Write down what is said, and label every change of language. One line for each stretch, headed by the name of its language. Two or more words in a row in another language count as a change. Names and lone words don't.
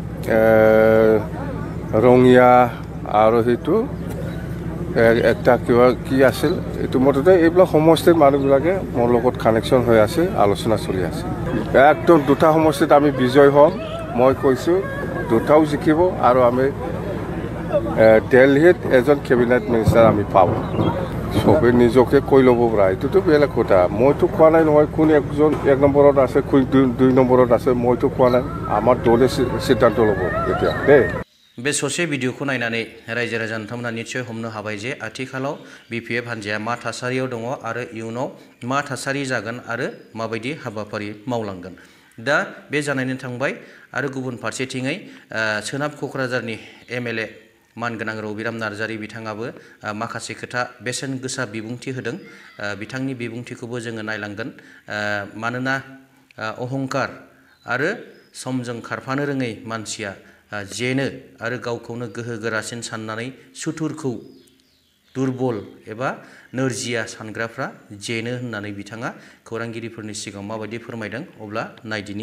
Assamese: ৰঙিয়া আৰু হেতু একটা কিবা কি আছিল এটো মতে এইবিলাক সমষ্টিৰ মানুহবিলাকে মোৰ লগত কানেকশ্যন হৈ আছে আলোচনা চলি আছে একদম দুটা সমষ্টিত আমি বিজয় হ'ম মই কৈছো দুটাও জিকিব আৰু আমি দিল্লীত
English: এজন cabinet minister
Assamese: আমি পাব সবে নিজকে কৈ ল'ব পৰা এইটোতো বেলেগ কথা মইতো কোৱা নাই নহয় কোন একজন 1 নম্বৰত আছে কোন 2 নম্বৰত আছে মইতো কোৱা নাই আমাৰ দলে সিদ্ধান্ত ল'ব এতিয়া দেই
Bodo: बे ससे भिडिअखौ नायनानै रायजो राजा नोंथांमोना निश्चय हमनो हाबाय जे आथिखालाव BPF हान्जाया मा थासारियाव दङ आरो इयुनाव मा थासारि जागोन आरो माबायदि हाबाफारि मावलांगोन दा बे जानानै थांबाय आरो गुबुन फारसेथिङै सोनाब क'क्राझारनि MLA मानगोनां रबिराम नार्जारी बिथाङाबो माखासे खोथा बेसेन गोसा बिबुंथि होदों बिथांनि बिबुंथिखौबो जोङो नायलांगोन मानोना अहंकार आरो समजों खारफानो रोङै मानसिया जेनो आरो गावखौनो गोहो गोरासिन साननानै सुथुरखौ दुर्बल एबा नोरजिया सानग्राफ्रा जेनो होननानै बिथाङा खौरांगिरिफोरनि सिगाङाव माबायदि फोरमायदों अब्ला नायदिनि